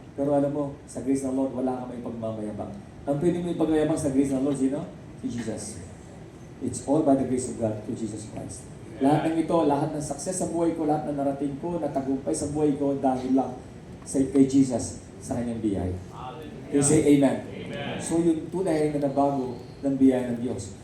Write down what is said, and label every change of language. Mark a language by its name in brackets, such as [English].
[Filipino] Pero alam mo, sa grace ng Lord, wala ka may pagmamayabang. Ang pwede mo ipagmayabang sa grace ng Lord, sino? Si Jesus. [English] It's all by the grace of God to Jesus Christ. [Filipino] Lahat ng ito, lahat ng success sa buhay ko, lahat ng narating ko, natagumpay sa buhay ko, dahil lang kay Jesus sa kanyang biyaya. [English] Can you say amen? [Filipino] So yung tunay na nabago ng biyaya ng Diyos.